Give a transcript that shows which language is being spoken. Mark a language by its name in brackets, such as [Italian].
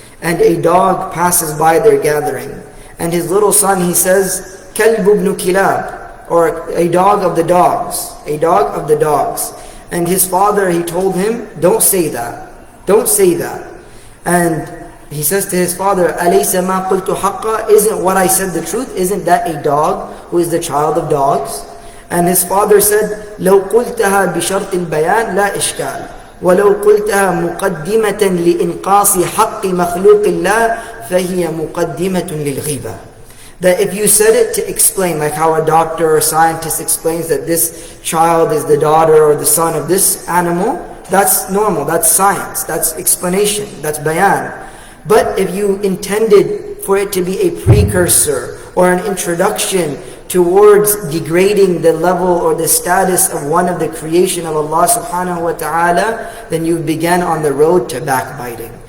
[English] And a dog passes by their gathering. And his little son, he says, [Arabic] Kalb ibn Kilab, [English] or a dog of the dogs. A dog of the dogs. And his father, he told him, don't say that. Don't say that. And he says to his father, [Arabic] Alaysa ma qultu haqqa? [English] Isn't what I said the truth? Isn't that a dog who is the child of dogs? And his father said, [Arabic] لو قلتها بشرط البيان لا إشكال ولو قلتها مقدمة لإنقاص حق مخلوق الله فهي مقدمة للغيبة. [English] That if you said it to explain, like how a doctor or scientist explains that this child is the daughter or the son of this animal, that's normal, that's science, that's explanation, that's bayan. But if you intended for it to be a precursor or an introduction towards degrading the level or the status of one of the creation of Allah subhanahu wa ta'ala, then you began on the road to backbiting.